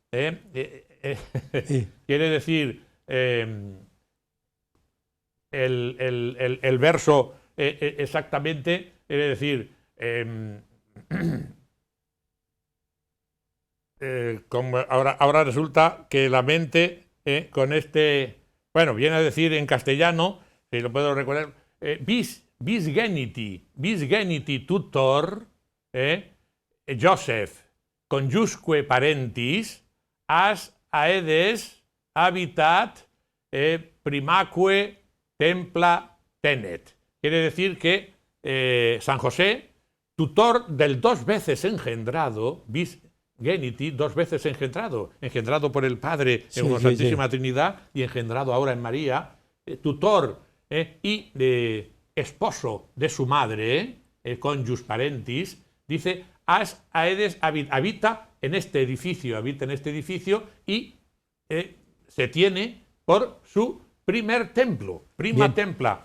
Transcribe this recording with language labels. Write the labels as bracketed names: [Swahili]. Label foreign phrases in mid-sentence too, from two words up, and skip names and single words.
[Spanish] Quiere decir, el verso exactamente, quiere decir, como ahora resulta que la mente con bueno, viene a decir en castellano, si lo puedo recordar, [Latin] vis geniti tutor, Joseph, conjusque parentis, as aedes habitat primaque templa tenet. [Spanish] Quiere decir que San José, tutor del dos veces engendrado, [Latin] vis geniti, [Spanish] dos veces engendrado por el Padre en una Santísima Trinidad y engendrado ahora en María, tutor y esposo de su madre, [Latin] conjus parentis, [Spanish] dice, [Latin] as aedes habita [Spanish] en este edificio y se tiene por su primer templo, [Latin] prima templa.